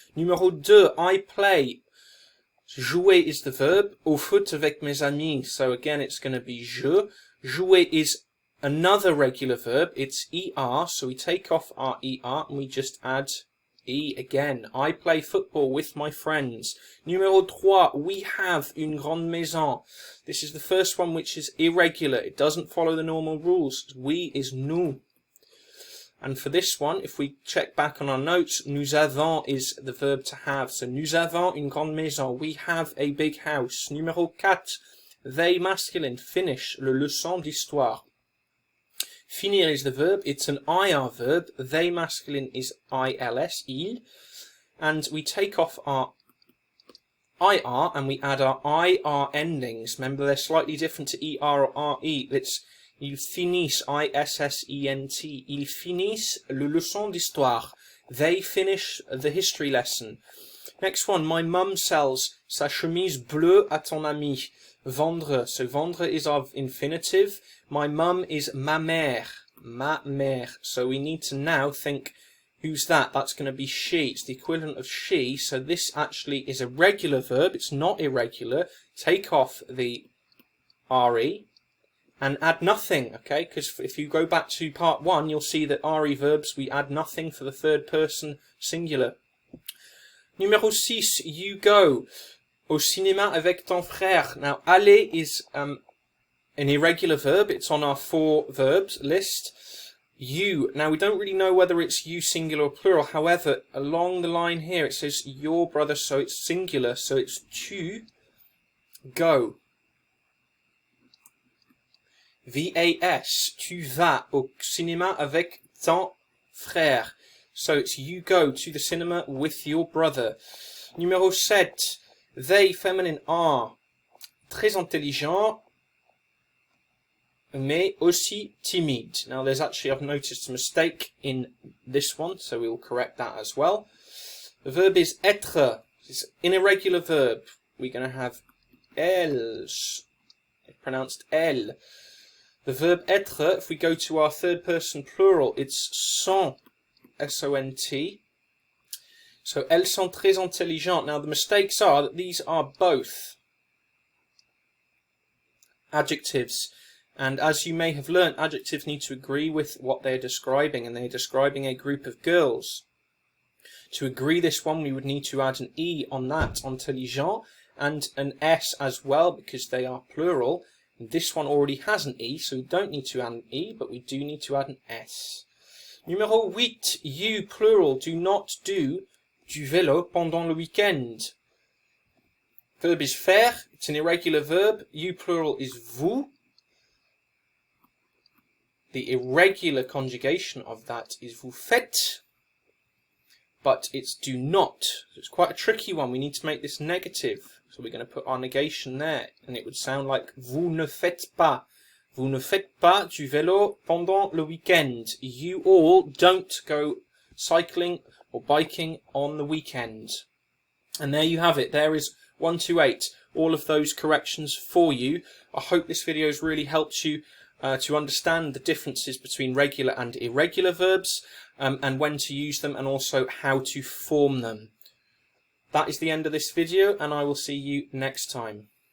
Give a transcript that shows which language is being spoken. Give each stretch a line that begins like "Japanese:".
English: Numéro 2, I play. Jouer is the verb.
French: Au foot avec mes amis.
English: So again, it's going to be je. Jouer is another regular verb. It's er, so we take off our er and we just add e again. I play football with my friends.
French: Numéro 3,
English: we have
French: une grande maison.
English: This is the first one which is irregular. It doesn't follow the normal rules. We is nous. And for this one, if we check back on our notes, nous avons is the verb to have.
French: So nous avons une grande maison.
English: We have a big house.
French: Numéro 4,
English: they masculine. Finish
French: le leçon d'histoire.
English: Finir is the verb. It's an IR verb. They masculine is ILS, il. And we take off our IR and we add our IR endings. Remember, they're slightly different to ER or RE.
French: It's ils finissent, ISSENT. Ils finissent le leçon d'histoire.
English: They finish the history lesson. Next one, my mum sells
French: sa chemise bleue à ton ami.
English: Vendre. So vendre is of infinitive. My mum is
French: ma mère. Ma mère.
English: So we need to now think, who's that? That's going to be she. It's the equivalent of she. So this actually is a regular verb. It's not irregular. Take off the RE and add nothing, okay? Because if you go back to part 1, you'll see that RE verbs, we add nothing for the third person singular.
French: Numéro 6,
English: you go
French: au cinéma avec ton frère.
English: Now, aller is an irregular verb. It's on our 4 verbs list. You. Now, we don't really know whether it's you singular or plural. However, along the line here, it says your brother, so it's singular. So it's tu go.
French: VAS, tu vas au cinéma avec ton frère.
English: So it's you go to the cinema with your brother.
French: Numéro 7,
English: they feminine are
French: très intelligent, mais aussi timide.
English: Now there's actually, I've noticed a mistake in this one, so we will correct that as well. The verb is être. It's an irregular verb. We're going to have elles, pronounced elle. The verb être, if we go to our third person plural, it's sont, S-O-N-T.
French: So, elles sont très intelligentes.
English: Now, the mistakes are that these are both adjectives. And as you may have learnt, adjectives need to agree with what they're describing, and they're describing a group of girls. To agree this one, we would need to add an E on that, intelligent, and an S as well, because they are plural. This one already has an E, so we don't need to add an E, but we do need to add an S.
French: Numéro 8,
English: you, plural, do not do
French: du vélo pendant le week-end.
English: Verb is faire, it's an irregular verb. You, plural, is vous. The irregular conjugation of that is
French: vous faites,
English: but it's do not. So it's quite a tricky one. We need to make this negative. So we're going to put our negation there, and it would sound like
French: vous ne faites pas. Vous ne faites pas du vélo pendant le week-end.
English: You all don't go cycling or biking on the weekend. And there you have it. There is 1 to 8. All of those corrections for you. I hope this video has really helped you to understand the differences between regular and irregular verbs, and when to use them, and also how to form them. That is the end of this video, and I will see you next time.